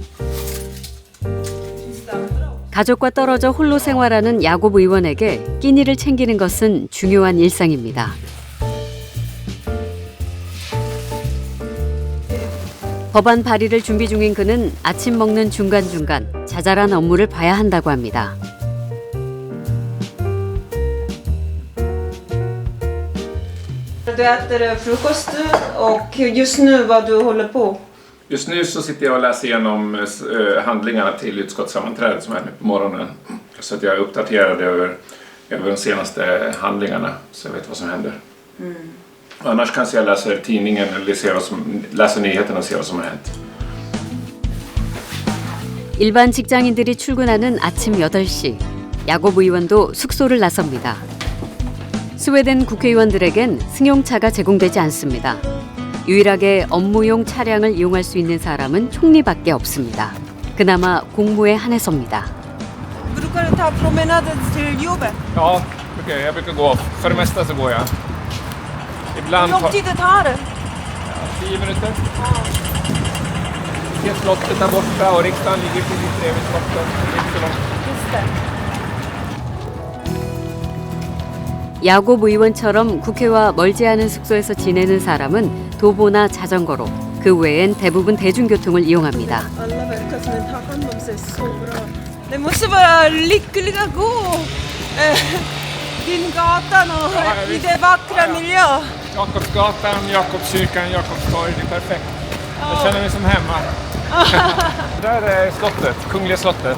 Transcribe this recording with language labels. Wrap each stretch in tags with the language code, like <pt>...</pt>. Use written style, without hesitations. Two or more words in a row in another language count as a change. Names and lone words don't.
<ko>가족과 떨어져 홀로 생활하는 야곱 의원에게 끼니를 챙기는 것은 중요한 일상입니다. 법안 발의를 준비 중인 그는 아침 먹는 중간중간 자잘한 업무를 봐야 한다고 합니다.</ko> <sv>Du äter frukost och just nu vad du håller på? Just nu så sitter jag och läser igenom handlingarna till utskottssammanträdet som är nu på morgonen. Så att jag är uppdaterad över de senaste handlingarna så jag vet vad som händer. Annars kanske jag läser tidningen eller läser nyheterna och ser vad som har hänt.</sv> <ko>일반 직장인들이 출근하는 아침 8시, 야곱 의원도 숙소를 나섭니다. 스웨덴 국회의원들에겐 승용차가 제공되지 않습니다. 유일하게 업무용 차량을 이용할 수 있는 사람은 총리밖에 없습니다. 그나마 공무에 한해서입니다.</ko> <sv>Brukar du ta promenader till jobbet? Ja, jag brukar gå. För det mesta så går jag. Ibland Hur lång tid det tar det? 10 minuter. Det är slottet där borta och riksdagen ligger precis bredvid slottet. Det är inte så långt. Just det.</sv> <ko>야곱 의원처럼 국회와 멀지 않은 숙소에서 지내는 사람은 도보나 자전거로, 그 외엔 대부분 대중교통을 이용합니다.</ko> <sv>Alla verkar som de tar hand om sig så bra. Det måste vara lyckliga gå din gatan och i det vackra miljö. Jakobsgatan, Jakobskyrkan, Jakobstorg, det är perfekt. Jag känner mig som hemma. Där är slottet, Kungliga slottet.</sv>